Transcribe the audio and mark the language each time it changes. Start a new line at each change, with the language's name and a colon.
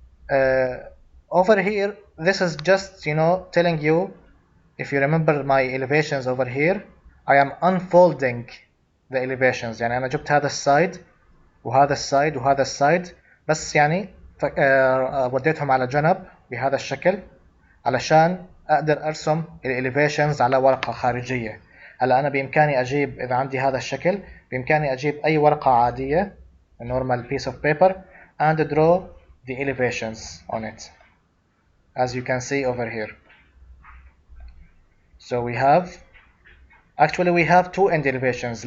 English: Over here, this is just telling you, if you remember my elevations over here, I am unfolding the elevations.
Arabic: يعني أنا جبت هذا السايد وهذا السايد وهذا السايد، بس يعني وديتهم على جنب بهذا الشكل علشان أقدر أرسم الإليفيشنز على ورقة خارجية. هلا أنا بإمكاني أجيب، إذا عندي هذا الشكل بإمكاني أجيب أي ورقة عادية
English: a normal piece of paper and draw the elevations on it as you can see over here. So we have two end elevations.